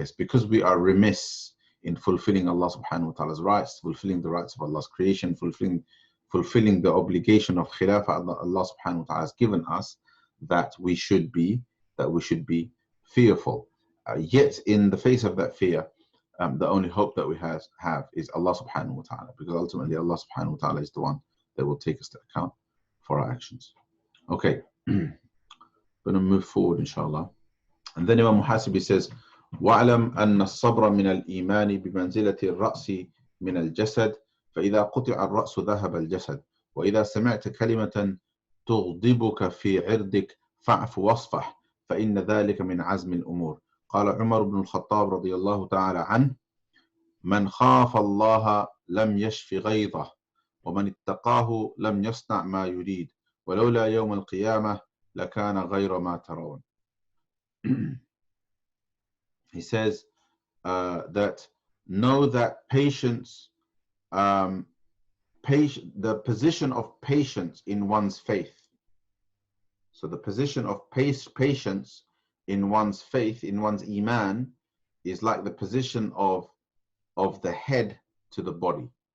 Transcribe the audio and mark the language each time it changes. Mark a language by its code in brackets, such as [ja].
[en] It's because we are remiss in fulfilling Allah subhanahu wa ta'ala's rights, fulfilling the rights of Allah's creation, fulfilling the obligation of khilafah Allah subhanahu wa ta'ala has given us, that we should be fearful. Yet in the face of that fear, the only hope that we have is Allah subhanahu wa ta'ala, because ultimately Allah subhanahu wa ta'ala is the one that will take us to account for our actions. Okay, I'm going to move forward inshallah. And then Imam Muhasibi says, [ar] وَاعْلَمْ أَنَّ الصَّبْرَ مِنَ الْإِيمَانِ بِمَنْزِلَةِ الرَّأْسِ مِنَ الْجَسَدِ فإذا قطع الرأس ذهب الجسد وإذا سمعت كلمة تغضبك في عرضك فاعف واصفح فإن ذلك من عزم الأمور. قال عمر بن الخطاب رضي الله تعالى عنه: من خاف الله لم يشف غيظه ومن اتقاه لم يصنع ما يريد ولولا يوم القيامة لكان غير ما ترون. [en] He says that know that patience, the position of patience in one's faith. So the position of patience in one's faith, in one's iman, is like the position of the head to the body.